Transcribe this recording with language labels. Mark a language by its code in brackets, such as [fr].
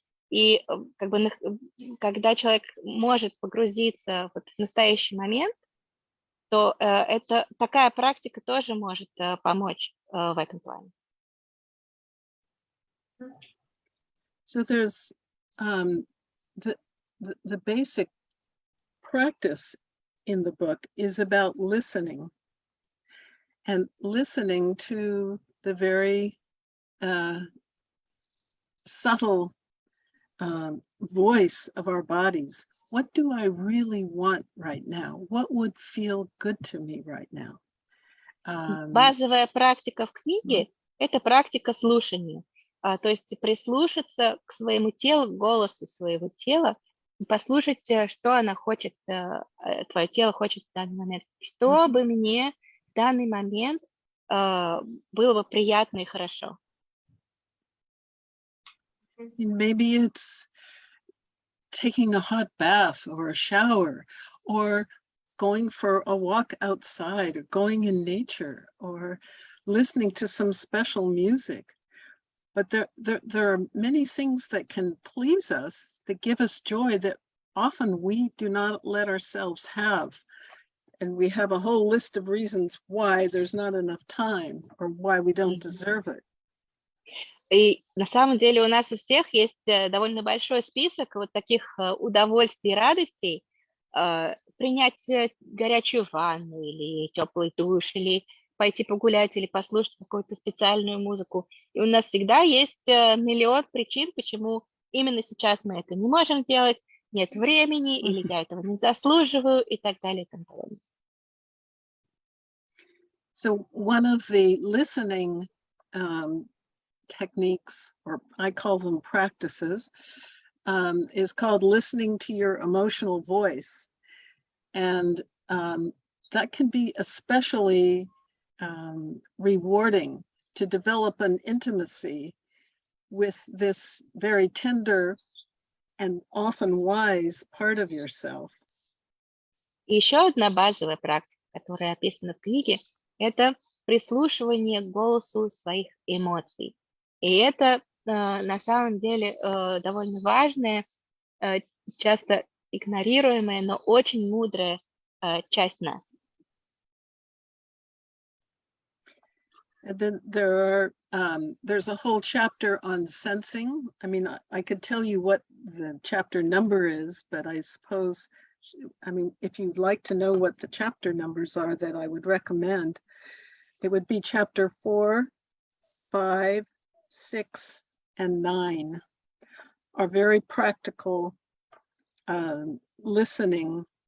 [ru] И как бы когда человек может погрузиться вот в настоящий момент, то это такая практика тоже может помочь в этом плане. [en] So there's the basic practice in the book is about listening, and listening to the very subtle voice of our bodies. What do I really want right now? What would feel good to me right now? [ru] Базовая практика в книге – это практика слушания. То есть прислушаться к своему телу, к голосу своего тела, послушать, что она хочет, твое тело хочет в данный момент. Что бы мне в данный момент было бы приятно и хорошо. [en] Maybe it's taking a hot bath or a shower, or going for a walk outside, or going in nature, or listening to some special music. But there are many things that can please us, that give us joy, that often we do not let ourselves have. And we have a whole list of reasons why there's not enough time or why we don't deserve it. [ru] И на самом деле у нас у всех есть довольно большой список вот таких удовольствий и радостей. Принять горячую ванну или теплый душ, или пойти погулять, или послушать какую-то специальную музыку. И у нас всегда есть миллион причин, почему именно сейчас мы это не можем делать, нет времени, или я этого не заслуживаю, и так далее, и так далее. [en] So one of the listening techniques, or I call them practices, is called listening to your emotional voice. And that can be especially rewarding to develop an intimacy with this very tender and often wise part of yourself. [ru] И еще одна базовая практика, которая описана в книге, это прислушивание к голосу своих эмоций. И это на самом деле довольно важная, часто игнорируемая, но очень мудрая часть нас. [en] And then there's a whole chapter on sensing. I mean, I could tell you what the chapter number is, but I suppose, I mean, if you'd like to know what the chapter numbers are that I would recommend, it would be chapter 4, 5, 6, and 9 are very practical listening